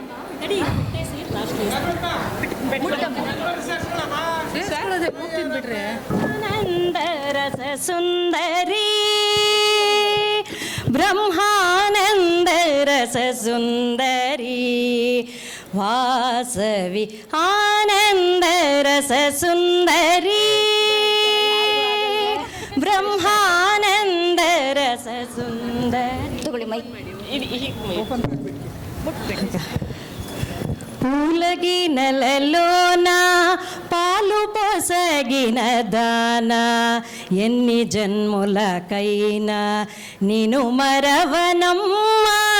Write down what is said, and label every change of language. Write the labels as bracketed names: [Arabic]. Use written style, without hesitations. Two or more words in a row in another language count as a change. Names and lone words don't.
[Kannada] ಆನಂದರಸ ಸುಂದರಿ ಬ್ರಹ್ಮಾನಂದರಸ ಸುಂದರಿ ವಾಸವಿ ಆನಂದರಸ ಸುಂದರಿ ಬ್ರಹ್ಮಾನಂದರಸ ಸುಂದರಿ. ತಗೊಳ್ಳಿ ಮೈ. [Telugu] పూలగినలలోన పాలు పొసగిన దాన ఎన్ని జన్ములకైనా నిను మరవనమ్మా.